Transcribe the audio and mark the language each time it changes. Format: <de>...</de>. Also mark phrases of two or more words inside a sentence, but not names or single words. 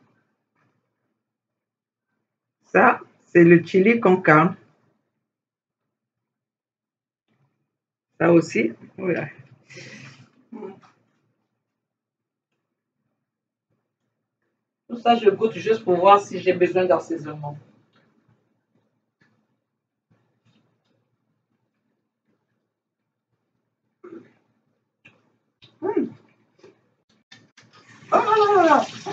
<fr>Ça, c'est le chili con carne. Ça aussi, voilà. Tout ça, je goûte juste pour voir si j'ai besoin d'assaisonnement. Oh là là.</fr>